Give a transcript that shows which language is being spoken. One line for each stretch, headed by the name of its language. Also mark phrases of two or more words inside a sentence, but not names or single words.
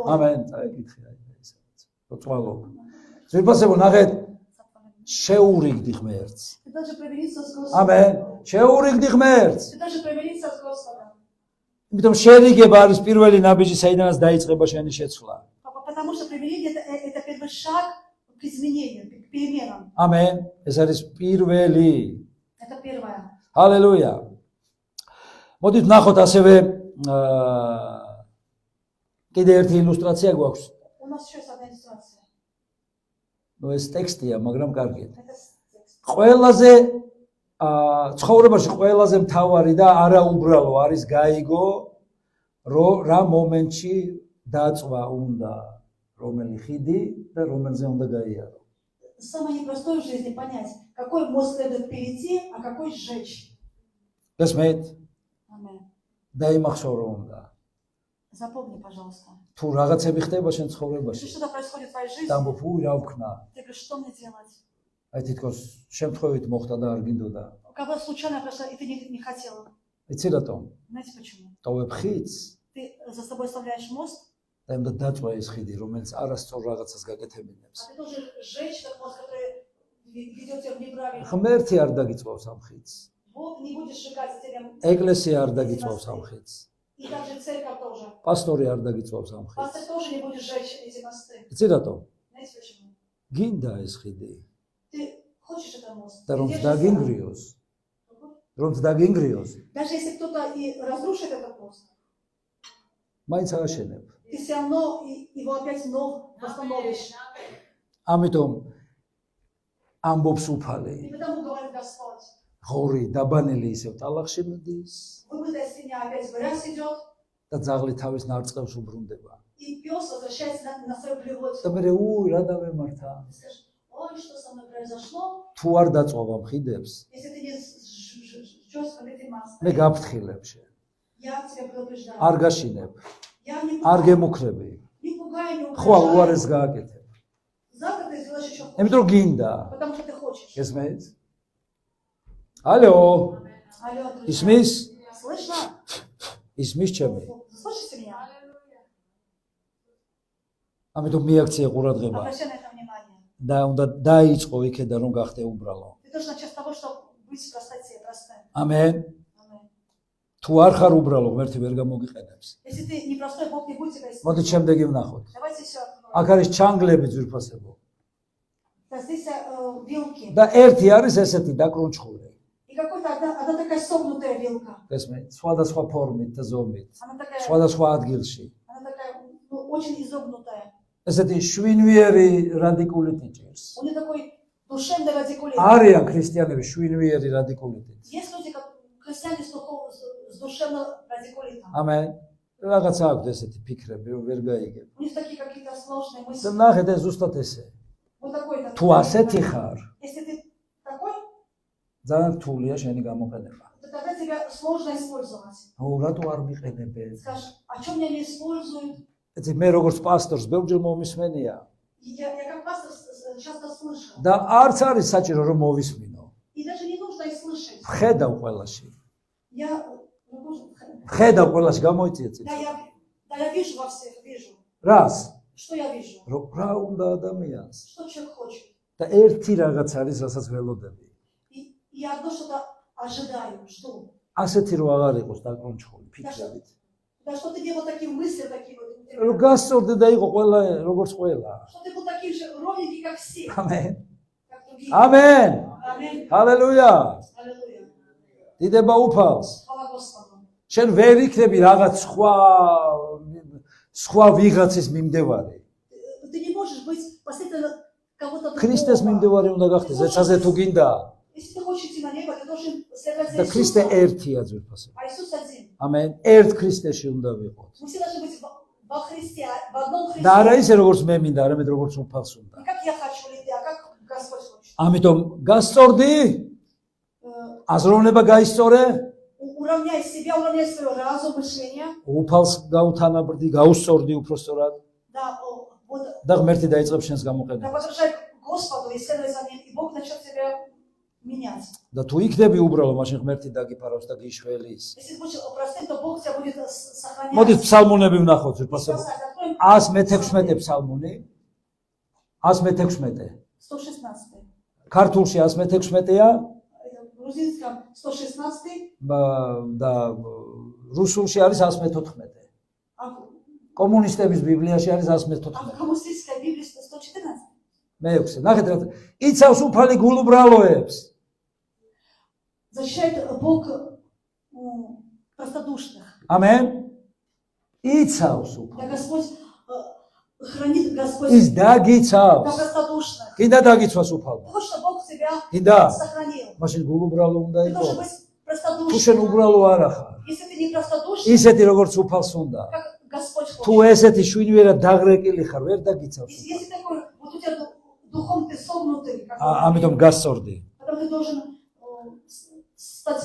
Georgian: ამენ. წაიკითხე აი ეს. როწვალო. ძვირფასებო ნახეთ შეურიგდი ღმერთს.
Russian: Ты должен примириться с Господом.
Georgian: ამენ. შეურიგდი ღმერთს.
Russian: Ты должен примириться с Господом.
Georgian: იმიტომ შერიგება არის პირველი ნაბიჯი, საიდანაც დაიწყება შენი შეცვლა.
Russian: Потому что примирение это первый шаг к изменению, к переменам.
Georgian: ამენ. ეს არის პირველი.
Russian: Это первое.
Georgian: ჰალელუია. მოდით ნახოთ ასევე კიდე ერთი ილუსტრაცია გვაქვს.
Russian: У нас еще есть одна иллюстрация.
Georgian: ნუ ეს ტექსტია, მაგრამ კარგია.
Russian: Это текст.
Georgian: ყველაზე ცხოვრებაში ყველაზე მთავარი და არაუბრალო არის გაიგო, რომ რა მომენტში დაწვა უნდა, რომელი ხიდი და რომელზე უნდა გაიარო.
Russian: Самое непростое в жизни понять, какой мост следует перейти, а какой сжечь.
Georgian: გესმით?
Russian: Аминь.
Georgian: დაიმახსოვრო უნდა.
Russian: Запомни, пожалуйста.
Georgian: თუ რაღაცები ხდება შენ ცხოვრებაში,
Russian: Если что-то происходит в твоей жизни,
Georgian: და ფუ რა ვქნა?
Russian: ты говоришь, что мне делать?
Georgian: აი თითქოს შემთხვევით моხდა და არ გინდოდა.
Russian: У кого случайно прошло, и ты не хотел.
Georgian: იცი რატომ?
Russian: Знаете почему?
Georgian: ტოვებ ხიდს
Russian: Ты за собой оставляешь мост,
Georgian: და იმდა დაწვა ეს ხიდი, რომელიც არასწორ რაღაცას გაკეთებინებს.
Russian: а ты должен сжечь этот мост, который ведет тебя в неправильно.
Georgian: ღმერთი არ დაგიწვავს ამ ხიდს.
Russian: Бог не будет сжигать за тебя.
Georgian: ეკლესია არ დაგიწვავს ამ ხიდს.
Russian: И также церковь тоже.
Georgian: პასტორი არ დაგიწვავს ამ ხიდს.
Russian: Пастор тоже не будет сжечь эти мосты.
Georgian: იცი რატომ?
Russian: Знаете почему?
Georgian: გინდა ეს ხიდი
Russian: Ты хочешь этот мост.
Georgian: და
Russian: ты
Georgian: რომ
Russian: держишься.
Georgian: დაგინგრიოს, რომ დაგინგრიოს,
Russian: Даже если кто-то и разрушит этот мост,
Georgian: მაინც აღაშენებ.
Russian: ты все равно его опять вновь восстановишь.
Georgian: ამიტომ ამბობს უფალი,
Russian: И потому говорит Господь,
Georgian: ღორი დაბანელი ისევ ტალახში მიდის
Russian: выбытая свинья опять в грязь идет,
Georgian: და ძაღლი თავის ნარწყევს უბრუნდება.
Russian: и пес возвращается на свою
Georgian: და
Russian: плевотину.
Georgian: მე რა დავემართა?
Russian: Ты скажешь, ой, что со мной произошло,
Georgian: თუ არ დაწვავ ამ ხიდებს,
Russian: если ты не сжёшь под этим маслом.
Georgian: მე გაფრთხილებ შენ.
Russian: Я тебя предупреждаю.
Georgian: არ გაშინებ,
Russian: Я не
Georgian: არ
Russian: пугаю,
Georgian: გემუქრები.
Russian: не пугаю, не
Georgian: ხვალ
Russian: угрожаю.
Georgian: უარეს გააკეთებ.
Russian: Завтра ты сделаешь еще хуже,
Georgian: იმიტომ რომ გინდა.
Russian: потому что ты хочешь.
Georgian: გესმით? ალო,
Russian: Алло, друзья.
Georgian: ისმის?
Russian: Слышно?
Georgian: ისმის ჩემი.
Russian: Слышите меня?
Georgian: ამიტომ მიაქცია ყურადღება
Russian: Обращай на это внимание.
Georgian: და უნდა დაიწყო იქედან რომ გახდე უბრალო.
Russian: Ты должен начать с того, чтобы быть в простоте, простым.
Georgian: ამენ.
Russian: Аминь.
Georgian: თუ არ ხარ უბრალო, ღმერთი ვერ გამოგიყენებს.
Russian: Если ты не простой, Бог не будет тебя
Georgian: მოდით
Russian: использовать.
Georgian: შემდეგი ვნახოთ.
Russian: Давайте все откроем.
Georgian: აქ არის ჩანგლები ძვირფასებო.
Russian: Да, здесь вилки.
Georgian: და ერთი არის ესეთი დაკრუნჩხული.
Russian: И какой-то одна такая согнутая вилка.
Georgian: გესმით? სხვადასხვა ფორმით და ზომით,
Russian: Она такая,
Georgian: სხვადასხვა ადგილში.
Russian: очень изогнутая.
Georgian: ესეთი შვინვიერი რადიკულიტი ჭირს.
Russian: У нее такой душевный радикулит.
Georgian: არიან ქრისტიანები შვინვიერი რადიკულიტით.
Russian: Есть люди, как христиане с душевным радикулитом.
Georgian: ამენ. რაღაცა აქვს ესეთი ფიქრები, რომ ვერ გაიგებ.
Russian: У них такие какие-то сложные
Georgian: და
Russian: мысли.
Georgian: ნახეთ ეს ზუსტად ესე.
Russian: Вот такой.
Georgian: თუ ასეთი ხარ,
Russian: Если ты такой,
Georgian: ძალიან რთულია შენი გამოყენება.
Russian: то тогда тебя сложно использовать.
Georgian: რატო არ მიყენებენ?
Russian: Скажешь, а что меня не используют?
Georgian: ეცი მე როგორც პასტორს ბევრჯერ მომისმენია
Russian: Я как пастор часто слышу.
Georgian: და арც არის საჭირო რომ მოვისმინო.
Russian: И даже не нужно их слышать.
Georgian: ხედავ ყველაში.
Russian: Я,
Georgian: ხედავ ყველაში გამოიწია წინ.
Russian: да, я вижу во всех, вижу.
Georgian: რას?
Russian: Что я вижу?
Georgian: რომ რა უნდა ადამიანს?
Russian: Что человек хочет?
Georgian: და ერთი რაღაც არის, რასაც ველოდები.
Russian: И я одно что-то ожидаю, жду.
Georgian: ასეთი რო აღარ იყოს დაკრუნჩხული ფიქრებით.
Russian: Да что ты не был таким мыслям, таким вот.
Georgian: რომ გასწორდე და იყო ყველა როგორც ყველა.
Russian: Что ты был таким же ровненький, как все.
Georgian: ამენ.
Russian: Как другие.
Georgian: ამენ.
Russian: Аминь.
Georgian: ჰალელუია.
Russian: Аллилуйя.
Georgian: დიდება უფალს.
Russian: Хвала Господу.
Georgian: შენ ვერ იქნები რაღაც სხვა ვიღაცის მიმდევარი.
Russian: Ты не можешь быть последовательно кого-то
Georgian: ქრისტეს
Russian: другого.
Georgian: მიმდევარი უნდა გახდეს, ეცაზე თუ გინდა.
Russian: Если ты хочешь идти на небо, ты должен следовать за
Georgian: და ქრისტე
Russian: Иисусом.
Georgian: ერთია ძვირფასება.
Russian: А Иисус один.
Georgian: ამენ. ერთ ქრისტეში უნდა ვიყოთ.
Russian: Мы все должны быть во Христе, в одном Христе.
Georgian: და არა ისე როგორც მე მინდა, არამედ როგორც უფალს უნდა.
Russian: Не как я хочу или ты, а как Господь хочет.
Georgian: ამიტომ გასწორდი, აზროვნება გაისწორე,
Russian: Уравняй себя, уравняй свой разум, мышление.
Georgian: უფალს გაუთანაბრდი, გაუსწორდი უпростоრად
Russian: Да, вот,
Georgian: და ღმერთი დაიწყებს შენს
Russian: да
Georgian: გამოყენებას.
Russian: подражай Господу и следуй за ним, и Бог начнет тебя менять.
Georgian: და თუ იქნები უბრალო, მაშინ ღმერთი დაგიფარავს და გიშველის.
Russian: Если ты будешь простым, то Бог тебя будет сохранять.
Georgian: მოდით ფსალმუნები ვნახოთ, ვირფასებო.
Russian: Спасать. Откроем
Georgian: 116 ფსალმუნი. 116. 116. ქართულში 116-ია
Russian: В грузинском 116,
Georgian: და რუსულში არის 114.
Russian: а
Georgian: კომუნისტების ბიბლიაში არის
Russian: в
Georgian: 114.
Russian: коммунистической Библии 114.
Georgian: მეექვსე. ნახეთ რა. იცავს უფალი გულუბრალოებს.
Russian: Защищает Бог простодушных.
Georgian: ამენ. იცავს
Russian: Да
Georgian: უფალი.
Russian: Господь хранит Господь
Georgian: ის
Russian: да
Georgian: დაგიცავს.
Russian: простодушных.
Georgian: კიდე დაგიცვას უფალმა.
Russian: Ты хочешь, чтобы Бог тебя
Georgian: კიდე
Russian: сохранил.
Georgian: მაშინ გულუბრალო უნდა
Russian: Ты
Georgian: იყო.
Russian: должен быть
Georgian: თუ შენ
Russian: простодушным.
Georgian: უბრალო არ ახარ.
Russian: Если ты не простодушный,
Georgian: ისეთი როგორც უფალს უნდა.
Russian: как Господь
Georgian: თუ
Russian: хочет.
Georgian: ესეთი შვინვერად дагრეკილი ხარ, ვერ დაგიცავს.
Russian: Если такой, вот у тебя духом ты согнутый, как
Georgian: ამიტომ გასწორდი.
Russian: потом ты должен стать